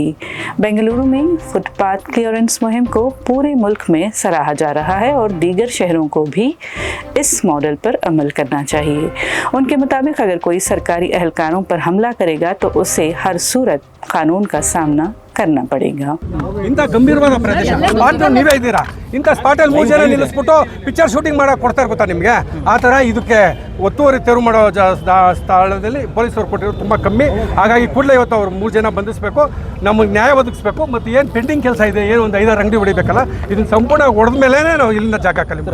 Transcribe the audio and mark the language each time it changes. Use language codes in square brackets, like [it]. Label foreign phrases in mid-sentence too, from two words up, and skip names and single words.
[ur] بنگلورو میں [en] footpath clearance [ur] مہم کو پورے ملک میں سراہا جا رہا ہے اور دیگر شہروں کو بھی اس ماڈل پر عمل کرنا چاہیے. ان کے مطابق اگر کوئی سرکاری اہلکاروں پر حملہ کرے گا تو اسے ہر صورت قانون کا سامنا کرنا پڑے گا. [kn] ಇಂಥ ಗಂಭೀರವಾದ ಪ್ರದೇಶ ಸ್ಪಾಟ್ ನೀವೇ ಇದ್ದೀರಾ, ಇಂಥ ಸ್ಪಾಟಲ್ಲಿ 3 ಜನ ನಿಲ್ಲಿಸ್ಬಿಟ್ಟು [en] picture shooting [kn] ಮಾಡಕ್ಕೆ ಕೊಡ್ತಾರೆ ಗೊತ್ತಾ ನಿಮಗೆ? ಆ ಥರ ಇದಕ್ಕೆ ಒತ್ತುವರಿ ತೆರವು ಮಾಡೋ ಸ್ಥಳದಲ್ಲಿ ಪೊಲೀಸರು ಕೊಟ್ಟಿರೋದು ತುಂಬ ಕಮ್ಮಿ. ಹಾಗಾಗಿ ಕೂಡಲೇ ಇವತ್ತು ಅವರು 3 ಜನ ಬಂಧಿಸಬೇಕು, ನಮಗೆ ನ್ಯಾಯ ಒದಗಿಸಬೇಕು. ಮತ್ತು ಏನು ಪೆಂಡಿಂಗ್ ಕೆಲಸ ಇದೆ, ಏನು ಒಂದು 5-6 ಅಂಗಡಿ ಹೊಡಿಬೇಕಲ್ಲ, ಇದನ್ನು ಸಂಪೂರ್ಣ ಹೊಡೆದ ಮೇಲೆ ನಾವು ಇಲ್ಲಿಂದ ಜಾಗ ಹಾಕಲಿಲ್ಲ.